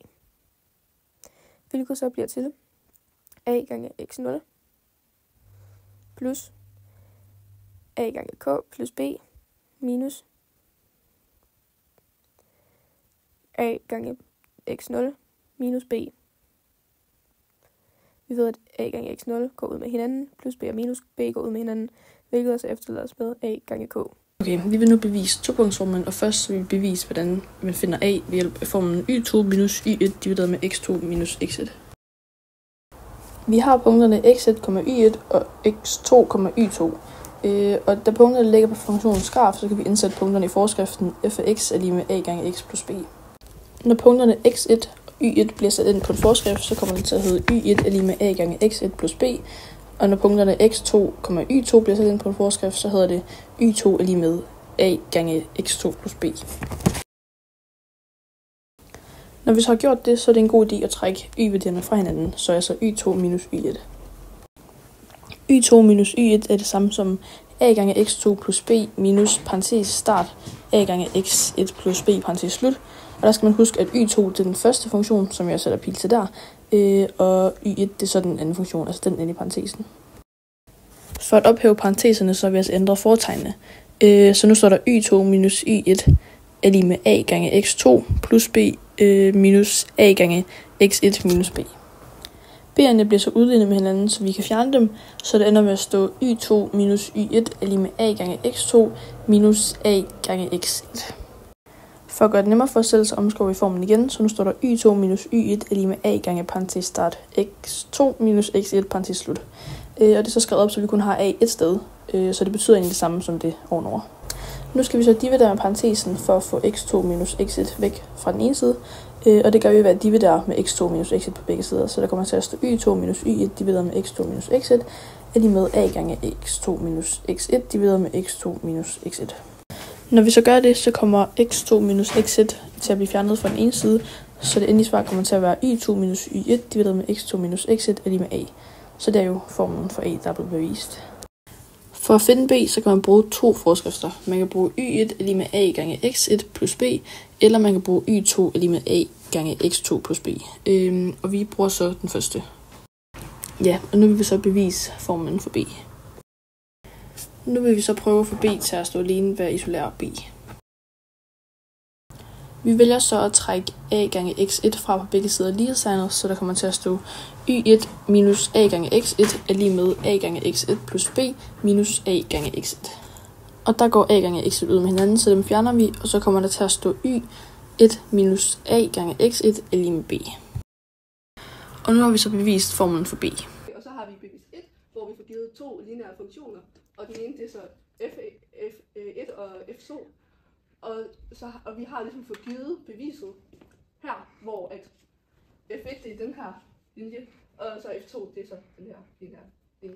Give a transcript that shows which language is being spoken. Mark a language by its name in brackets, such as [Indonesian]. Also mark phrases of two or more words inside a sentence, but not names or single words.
[Danish] Hvilket så bliver til a gange x0 plus a gange k plus b minus a gange x0 minus b. Vi ved, at a gange x0 går ud med hinanden, plus b og minus b går ud med hinanden, hvilket også efterlader os med a gange k. Okay, vi vil nu bevise topunktsformlen, og først vil vi bevise, hvordan man finder a ved hjælp af formlen y2 minus y1 divideret med x2 minus x1. Vi har punkterne x1, y1 og x2, y2. Og da punkterne ligger på funktionens graf, så kan vi indsætte punkterne i forskriften f af x er lige med a gange x plus b. Når punkterne x1 og y1 bliver sat ind på en forskrift, så kommer det til at hedde y1 er lige med a gange x1 plus b. Og når punkterne x2, y2 bliver sat ind på en forskrift, så hedder det y2 er lige med a gange x2 plus b. Når vi så har gjort det, så er det en god idé at trække y-værdierne fra hinanden, så altså y2 minus y1. y2 minus y1 er det samme som a gange x2 plus b minus parentes start a gange x1 plus b parentes slut. Og der skal man huske, at y2 det er den første funktion, som jeg sætter pil til der, og y1 det er så den anden funktion, altså den inde i parentesen. For at ophæve parenteserne, så har vi altså ændret fortegnene. Så nu står der y2 minus y1 er lige med a gange x2 plus b minus a gange x1 minus b. B'erne bliver så udlignet med hinanden, så vi kan fjerne dem, så det ender med at stå y2 minus y1 er lige med a gange x2 minus a gange x1. For at gøre det nemmere for os selv, så omskriver vi formen igen, så nu står der y2 minus y1 er lige med a gange parentes start x2 minus x1 parentes slut. Og det er så skrevet op, så vi kun har a et sted, så det betyder egentlig det samme som det ovenover. Nu skal vi så dividere med parentesen for at få x2 minus x1 væk fra den ene side, og det gør vi ved at dividere med x2 minus x1 på begge sider, så der kommer til at stå y2 minus y1 divideret med x2 minus x1 er lige med a gange x2 minus x1 divideret med x2 minus x1. Når vi så gør det, så kommer x2 minus x1 til at blive fjernet fra den ene side, så det endelige svar kommer til at være y2 minus y1 divideret med x2 minus x1 er lige med a. Så det er jo formlen for a, der er blevet bevist. For at finde b, så kan man bruge to forskrifter. Man kan bruge y1 er lige med a gange x1 plus b, eller man kan bruge y2 er lige med a gange x2 plus b. Og vi bruger så den første. Ja, og nu vil vi så bevise formlen for b. Nu vil vi så prøve at få b til at stå alene ved at isolere b. Vi vælger så at trække a gange x1 fra på begge sider lighedstegnet, så der kommer til at stå y1 minus a gange x1 er lige med a gange x1 plus b minus a gange x1. Og der går a gange x1 ud med hinanden, så dem fjerner vi, og så kommer der til at stå y1 minus a gange x1 er lige med b. Og nu har vi så bevist formlen for b. Og så har vi bevis 1, hvor vi får givet to lineære funktioner, og den ene det er så f1 og f2. Og vi har ligesom fået givet beviset her, hvor at f1 det er den her linje, og så f2 det er så den her linje.